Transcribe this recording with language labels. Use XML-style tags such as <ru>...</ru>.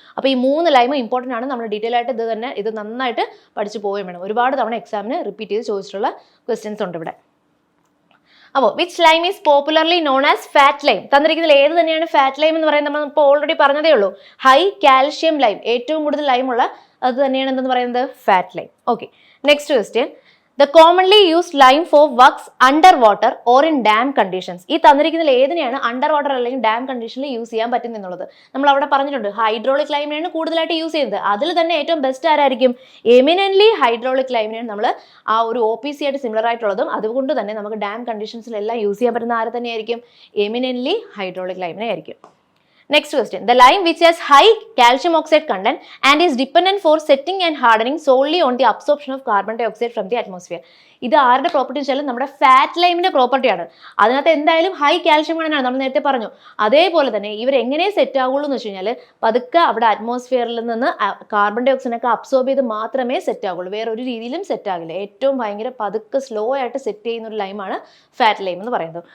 <ml>അപ്പോൾ ഈ 3 ലൈമും ഇമ്പോർട്ടൻ്റ് ആണ്. നമ്മൾ ഡീറ്റെയിൽ ആയിട്ട് ഇത് നന്നായിട്ട് പഠിച്ചു പോവുകയും വേണം. ഒരുപാട് തവണ എക്സാമിന് റിപ്പീറ്റ് ചെയ്ത് ചോദിച്ചിട്ടുള്ള ക്വസ്റ്റ്യൻസ് ഉണ്ട് ഇവിടെ. അപ്പോൾ</ml> <en>Which lime is popularly known as fat lime.</en> <ml>തന്നിരിക്കുന്നതിൽ ഏത് തന്നെയാണ് ഫാറ്റ് ലൈം എന്ന് പറയുന്നത്? നമ്മൾ ഇപ്പോൾ ഓൾറെഡി പറഞ്ഞതേ ഉള്ളൂ. ഹൈ കാൽഷ്യം ലൈം, ഏറ്റവും കൂടുതൽ ലൈമുള്ള അത് തന്നെയാണ് എന്തെന്ന് പറയുന്നത്?</ml> <en>Fat lime. Okay, next question. The commonly used lime for works underwater or in dam conditions.</en> <ml>ഈ തന്നിരിക്കുന്നതിൽ ഏതിനെയാണ് അണ്ടർ വാട്ടർ അല്ലെങ്കിൽ ഡാം കണ്ടീഷനിൽ യൂസ് ചെയ്യാൻ പറ്റും എന്നുള്ളത് നമ്മൾ അവിടെ പറഞ്ഞിട്ടുണ്ട്. ഹൈഡ്രോളിക് ലൈമിനെയാണ് കൂടുതലായിട്ട് യൂസ് ചെയ്യുന്നത്. അതിൽ തന്നെ ഏറ്റവും ബെസ്റ്റ് ആരായിരിക്കും? എമിനന്റ്ലി ഹൈഡ്രോളിക് ലൈമിനെയാണ് നമ്മൾ ആ ഒരു OPC ആയിട്ട് സിമിലർ ആയിട്ടുള്ളതും. അതുകൊണ്ട് തന്നെ നമുക്ക് ഡാം കണ്ടീഷൻസിലെല്ലാം യൂസ് ചെയ്യാൻ പറ്റുന്ന ആരെ തന്നെയായിരിക്കും? എമിനന്റ്ലി ഹൈഡ്രോളിക് ലൈമിനെ ആയിരിക്കും.</ml> <en>Next question. The lime which has high calcium oxide content and is dependent for setting and hardening solely on the absorption of carbon dioxide from the atmosphere.</en> <ml>ഇത് ആരുടെ property വെച്ചാലും നമ്മുടെ fat ലൈമിന്റെ പ്രോപ്പർട്ടിയാണ്. അതിനകത്ത് എന്തായാലും high calcium കണ്ടന്റാണ്, നമ്മൾ നേരത്തെ പറഞ്ഞു. അതേപോലെ തന്നെ ഇവർ എങ്ങനെ സെറ്റ് ആകുള്ളൂ എന്ന് വെച്ച് കഴിഞ്ഞാൽ പതുക്കെ അവിടെ അറ്റ്മോസ്ഫിയറിൽ നിന്ന് കാർബൺ ഡൈ ഓക്സൈഡൊക്കെ അബ്സോർബ് ചെയ്ത് മാത്രമേ സെറ്റ് ആകുള്ളൂ. വേറെ ഒരു രീതിയിലും സെറ്റ് ആകില്ല. ഏറ്റവും ഭയങ്കര പതുക്കെ സ്ലോ ആയിട്ട് സെറ്റ് ചെയ്യുന്ന ഒരു ലൈമാണ് ഫാറ്റ് ലൈം എന്ന് പറയുന്നത്.</ml>